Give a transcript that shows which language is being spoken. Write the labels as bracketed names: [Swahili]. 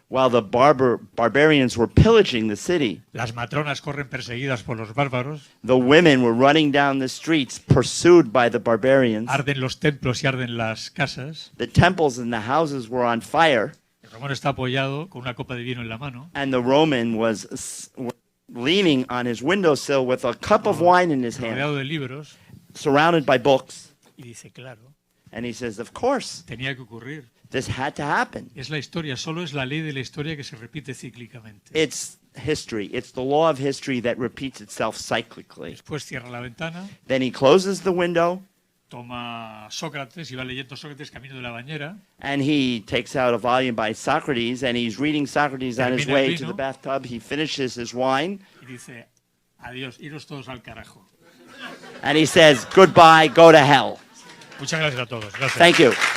[English] while the barbarians were pillaging the city. [Spanish] las matronas corren perseguidas por los bárbaros, [English] The women were running down the streets pursued by the barbarians. [Spanish] arden los templos y arden las casas. [English] The temples and the houses were on fire, [Spanish] El romano está apoyado con una copa de vino en la mano, [English] and the Roman was leaning on his windowsill with a cup of wine in his hand, [Spanish] rodeado de libros, [English] surrounded by books. [Spanish] y dice, claro, [English] And he says, of course, [Spanish] tenía que ocurrir. [English] this had to happen. [Spanish] Es la historia, solo es la ley de la historia que se repite cíclicamente. [English] It's history. It's the law of history that repeats itself cyclically. [Spanish] Después cierra la ventana, [English] Then he closes the window, [Spanish] toma Sócrates y va leyendo Sócrates camino de la bañera, [English] and he takes out a volume by Socrates, and he's reading Socrates on his [Spanish] Termina el [English] way to [Spanish] vino. [English] the bathtub. He finishes his wine, [Spanish] y dice, adiós, iros todos al carajo. [English] and he says, goodbye, go to hell. [Spanish] Muchas gracias a todos. Gracias. [English] Thank you.